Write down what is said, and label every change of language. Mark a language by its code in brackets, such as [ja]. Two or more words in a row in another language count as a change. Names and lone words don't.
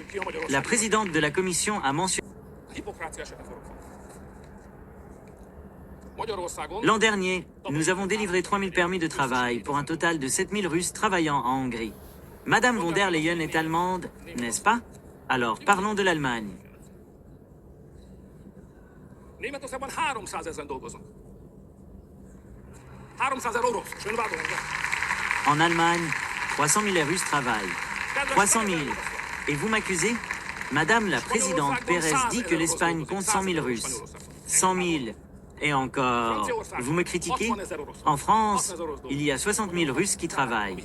[fr] La présidente de la commission a mentionné... L'an dernier, nous avons délivré 3000 permis de travail pour un total de 7000 Russes travaillant en Hongrie. Madame von der Leyen est allemande, n'est-ce pas? Alors parlons de l'Allemagne. [hu] Németországban 300 000 dolgoznak. 300 000 orosz, és ön vádol engem. [fr] En Allemagne, 300 000 Russes travaillent. 300 000. Et vous m'accusez? Madame la présidente Pérez dit que l'Espagne compte 100 000 Russes. 100 000. Et encore, vous me critiquez? En France, il y a 60 000 Russes qui travaillent.